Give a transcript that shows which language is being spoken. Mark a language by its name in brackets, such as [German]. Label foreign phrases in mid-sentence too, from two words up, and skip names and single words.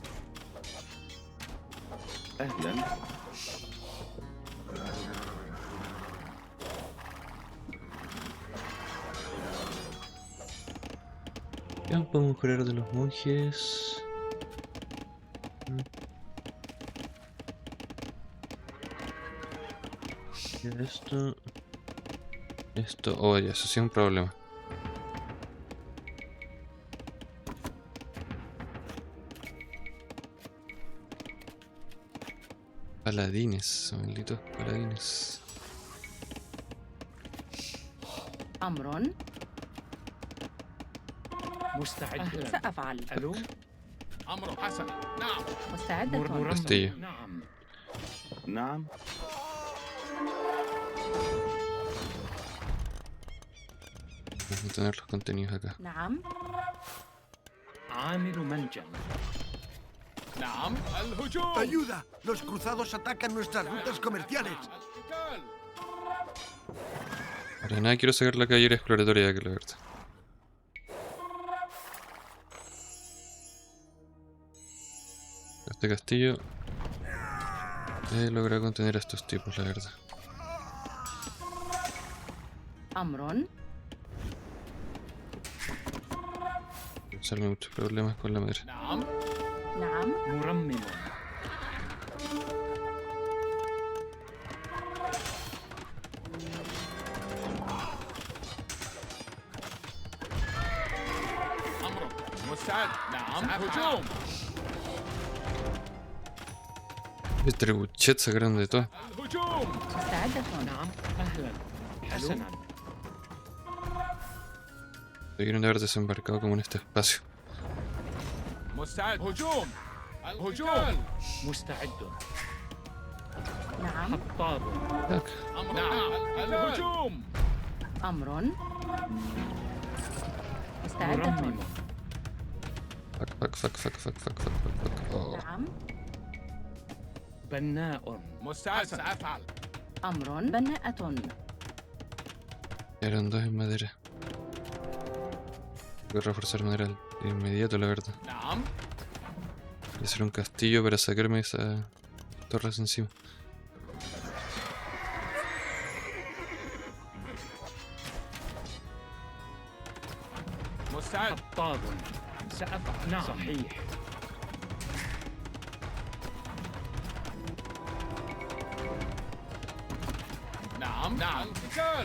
[Arabic] أهلا. [Spanish] Ya podemos mejorar de los monjes. Ya esto. Esto. Oh, ya, eso sí es un problema. Paladines, malditos paladines. [Arabic] أمر مستعد. سأفعل. ألو. أمر حسن. نعم. مستعدة. مرمم. [Spanish] Castillo. [Arabic] نعم. نعم. [Spanish] Vamos a tener los contenidos acá. [Arabic] نعم. عامل منجم. نعم. الهجوم. [Spanish] ¡Ayuda! Los cruzados atacan nuestras rutas comerciales. [Arabic] القتال. [Spanish] Para nada quiero sacar la caballera exploratoria de aquí, la verdad. Este castillo logra contener a estos tipos, la verdad. [Arabic] أمر [Spanish] Causarme muchos problemas con la madera. [Arabic] نعم. نعم. مرمم. أمر مستعد. نعم. هجوم. [Spanish] Este trebuchet sacaron de todo. [Arabic] الهجوم. مستعدة. نعم. أهلا. حسنا. [Spanish] Debieron haber desembarcado como en este espacio. [Arabic] مستعد. هجوم. الهجوم. مستعد. نعم. حطاب. Tac. أمر. نعم. الهجوم. أمر مستعدة. مرمم. [English] Fuck, fuck, fuck, fuck, fuck, fuck, fuck, fuck, fuck. Oh. [Arabic] نعم. بناء. مستعد. سأفعل. أمر بناءة. [Spanish] Eran dos en madera. Voy a reforzar madera de inmediato, la verdad. [Arabic] نعم. [Spanish] Voy a hacer un castillo para sacarme esas torres encima. [Arabic] مستعد. حطاب. سأفعل. نعم. صحيح. نعم. نعم. القتال.